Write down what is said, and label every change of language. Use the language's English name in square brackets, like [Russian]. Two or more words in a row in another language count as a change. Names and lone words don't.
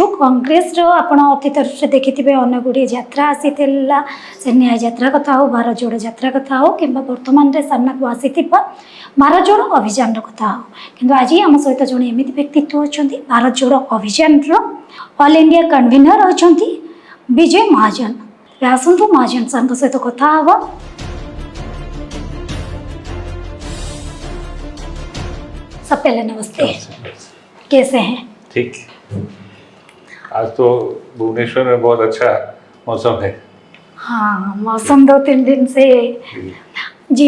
[Odia] କଂଗ୍ରେସର ଆପଣ ଅତୀତରେ ଦେଖିଥିବେ ଅନେକ ଗୁଡ଼ିଏ ଯାତ୍ରା ଆସିଥିଲା, ସେ ନ୍ୟାୟ ଯାତ୍ରା କଥା ହେଉ, ଭାରତ ଯୋଡ଼ ଯାତ୍ରା କଥା ହେଉ, କିମ୍ବା ବର୍ତ୍ତମାନରେ ସାମ୍ନାକୁ ଆସିଥିବା ଭାରତ ଯୋଡ଼ ଅଭିଯାନର କଥା ହେଉ। କିନ୍ତୁ ଆଜି ଆମ ସହିତ ଜଣେ ଏମିତି ବ୍ୟକ୍ତିତ୍ୱ ଅଛନ୍ତି, ଭାରତ ଯୋଡ଼ ଅଭିଯାନର [English] All India Convener [Odia] ଅଛନ୍ତି ବିଜୟ ମହାଜନ। ଆସନ୍ତୁ ମହାଜନ ସାର୍ଙ୍କ ସହିତ କଥା ହେବା। [Hindi] सब पहले नमस्ते, कैसे हैं? ठीक। आज तो भुवनेश्वर में बहुत अच्छा मौसम है। हाँ, मौसम 2-3 दिन से जी।